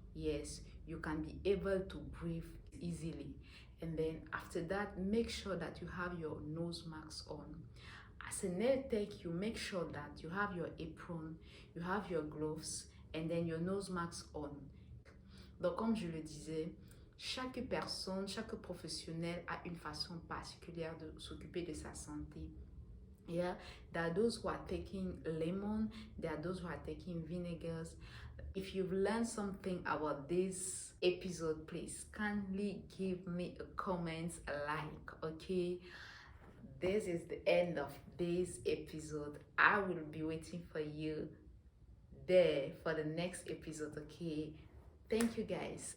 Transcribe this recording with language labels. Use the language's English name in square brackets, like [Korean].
[English] Yes, you can be able to breathe easily. And then after that, make sure that you have your nose mask on. As a nail tech, you make sure that you have your apron, you have your gloves, and then your nose mask on. [French] Donc, comme je le disais, chaque personne, chaque professionnel a une façon particulière de s'occuper de sa santé. [English] Yeah, there are those who are taking lemon, there are those who are taking vinegars. If you've learned something about this episode, please kindly give me a comment, a like, okay? This is the end of this episode. I will be waiting for you there for the next episode, okay? Thank you guys.